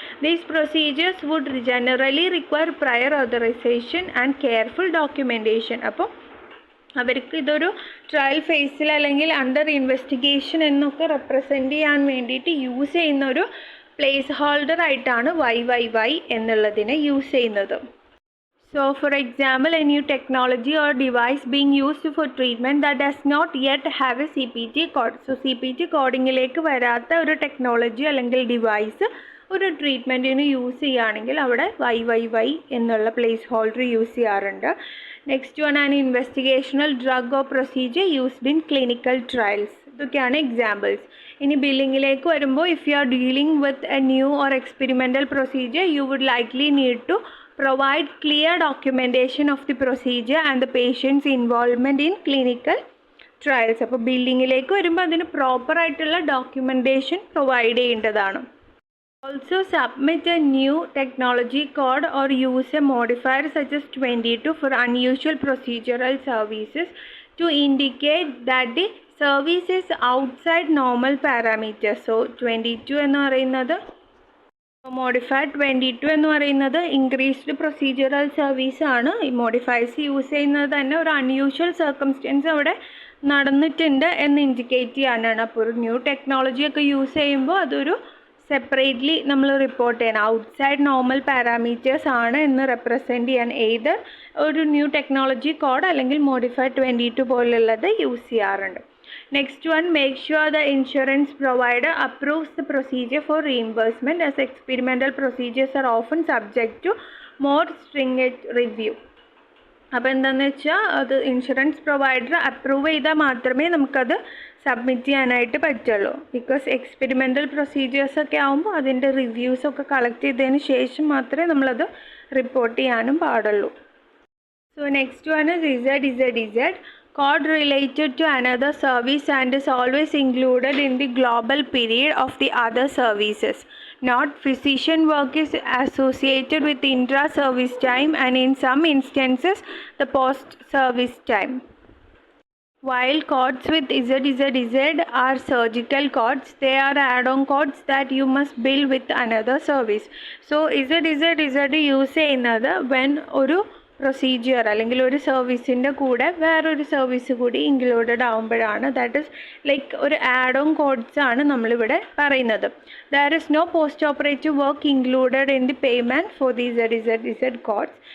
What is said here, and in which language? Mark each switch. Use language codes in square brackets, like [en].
[en] These procedures would generally require prior authorization and careful documentation. [ml] അപ്പോൾ അവർക്ക് ഇതൊരു trial ഫേസിൽ അല്ലെങ്കിൽ അണ്ടർ ഇൻവെസ്റ്റിഗേഷൻ എന്നൊക്കെ റെപ്രസെൻ്റ് ചെയ്യാൻ വേണ്ടിയിട്ട് യൂസ് ചെയ്യുന്ന ഒരു പ്ലേസ് ഹോൾഡർ ആയിട്ടാണ് YYY എന്നുള്ളതിനെ യൂസ് ചെയ്യുന്നത്. [en] So for example, a new technology or device being used for treatment that does not yet have a CPT code. [ml] So CPT കോഡിങ്ങിലേക്ക് വരാത്ത ഒരു ടെക്നോളജി അല്ലെങ്കിൽ ഡിവൈസ് ഒരു ട്രീറ്റ്മെൻറ്റിന് യൂസ് ചെയ്യുകയാണെങ്കിൽ അവിടെ YYY എന്നുള്ള പ്ലേസ് ഹോൾഡർ യൂസ് ചെയ്യാറുണ്ട്. [en] Next one ആണ് investigational drug or procedure used in clinical trials. [ml] ഇതൊക്കെയാണ് എക്സാമ്പിൾസ്. ഇനി ബില്ലിങ്ങിലേക്ക് വരുമ്പോൾ [en] If you are dealing with a new or experimental procedure you would likely need to provide clear documentation of the procedure and the patient's involvement in clinical trials. [ml] അപ്പോൾ ബില്ലിങ്ങിലേക്ക് വരുമ്പോൾ അതിന് പ്രോപ്പറായിട്ടുള്ള documentation provide ചെയ്യേണ്ടതാണ്. [en] Also submit a new technology code or use a modifier such as 22 for unusual procedural services to indicate that the service is outside normal parameters. [ml] So 22 എന്ന് പറയുന്നത് modified 22 എന്ന് പറയുന്നത് increased procedural service ആണ്. ഈ modifies use ചെയ്യുന്നത് തന്നെ ഒരു unusual circumstances അവിടെ നടന്നിട്ടുണ്ട് എന്ന് ഇൻഡിക്കേറ്റ് ചെയ്യാനാണ്. അപ്പോൾ ഒരു ന്യൂ ടെക്നോളജിയൊക്കെ യൂസ് ചെയ്യുമ്പോൾ അതൊരു സെപ്പറേറ്റ്ലി നമ്മൾ റിപ്പോർട്ട് ചെയ്യണം. ഔട്ട്സൈഡ് നോർമൽ പാരാമീറ്റേഴ്സ് ആണ് എന്ന് റെപ്രസെൻറ്റ് ചെയ്യാൻ എയ്തർ ഒരു ന്യൂ ടെക്നോളജി കോഡ് അല്ലെങ്കിൽ മോഡിഫൈഡ് 22 പോലുള്ളത് യൂസ് ചെയ്യാറുണ്ട്. [en] Next one, make sure the insurance provider approves the procedure for reimbursement, as experimental procedures are often subject to more stringent review. [ml] അപ്പോൾ എന്താണെന്ന് വെച്ചാൽ അത് ഇൻഷുറൻസ് പ്രൊവൈഡർ അപ്രൂവ് ചെയ്താൽ മാത്രമേ നമുക്കത് സബ്മിറ്റ് ചെയ്യാനായിട്ട് പറ്റുള്ളൂ. ബിക്കോസ് എക്സ്പെരിമെൻ്റൽ പ്രൊസീജിയേഴ്സൊക്കെ ആകുമ്പോൾ അതിൻ്റെ റിവ്യൂസൊക്കെ കളക്ട് ചെയ്തതിന് ശേഷം മാത്രമേ നമ്മളത് റിപ്പോർട്ട് ചെയ്യാനും പാടുള്ളൂ. [en] So next one is ZZZ. Code related to another service and is always included in the global period of the other services. Not physician work is associated with intra-service time and in some instances the post-service time. While codes with ZZZ are surgical codes, they are add-on codes that you must bill with another service. [ml] So ZZZ use ചെയ്യുന്നത് when ഒരു procedure അല്ലെങ്കിൽ ഒരു സർവീസിൻ്റെ കൂടെ വേറൊരു service കൂടി included ആകുമ്പോഴാണ്. [en] that is like [ml] ഒരു ആഡ് ഓൺ കോഡ്സ് ആണ് നമ്മളിവിടെ പറയുന്നത്. [en] There is no post operative work included in the payment for the ZZZ codes.